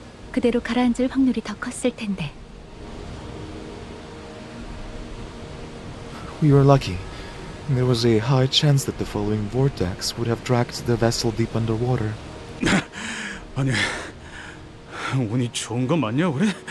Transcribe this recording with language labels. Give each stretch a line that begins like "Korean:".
Korean: 그대로 가라앉을 확률이 더 컸을 텐데.
English: We were lucky. There was a high chance that the following vortex would have dragged the vessel deep underwater.
Korean: 아니, 운이 좋은 거 맞냐 우리?